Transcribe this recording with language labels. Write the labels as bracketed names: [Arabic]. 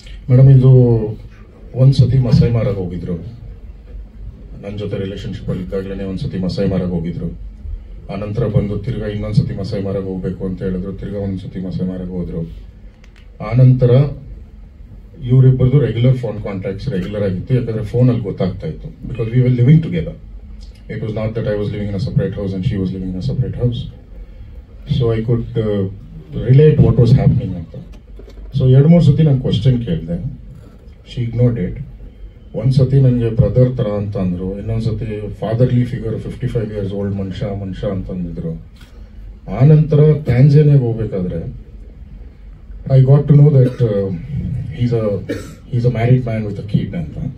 [Kannada] Madam, ಇದು ಒಂದ್ಸತಿ ಮಸಾಯಿ ಮಾರಾಗ ಹೋಗಿದ್ರು, ನನ್ನ ಜೊತೆ ರಿಲೇಶನ್ಶಿಪ್ ಅಲ್ಲಿ ಇದ್ದಾಗಲೇ ಒಂದ್ಸತಿ ಮಸಾಯಿ ಮಾರಾಗ ಹೋಗಿದ್ರು. ಆನಂತರ ಬಂದು ತಿರ್ಗಾ ಇನ್ನೊಂದ್ಸತಿ ಮಸಾಯಿ ಮಾರಾಗ ಹೋಗ್ಬೇಕು ಅಂತ ಹೇಳಿದ್ರು, ತಿರ್ಗಾ ಒಂದ್ಸತಿ ಮಸಾಯಿ ಮಾರಾಗ ಹೋದ್ರು. ಆನಂತರ ಇವರಿಬ್ಬರದು ರೆಗ್ಯುಲರ್ ಫೋನ್ ಕಾಂಟ್ಯಾಕ್ಟ್ಸ್ ರೆಗ್ಯುಲರ್ ಆಗಿತ್ತು, ಯಾಕಂದ್ರೆ ಫೋನಲ್ಲಿ ಗೊತ್ತಾಗ್ತಾ ಇತ್ತು. [English] Because we were living together. It was not that I was living in a separate house and she was living in a separate house. So I could relate what was happening [Kannada] anta. So 2-3 ಸತಿ ನಾನು question ಕೇಳಿದೆ, [English] she ignored it. [Kannada] ಒಂದ್ಸತಿ ನನಗೆ brother ತರ ಅಂತ ಅಂದ್ರು, ಇನ್ನೊಂದ್ಸತಿ fatherly figure [English] 55 years old [Kannada] ಮನುಷ್ಯ ಅಂತಂದಿದ್ರು. ಆ ನಂತರ ಟ್ಯಾಂಜಾನಿಯಾಗೆ ಹೋಗ್ಬೇಕಾದ್ರೆ [English] I got to know that is a married man with a kid [Kannada] ಅಂತ.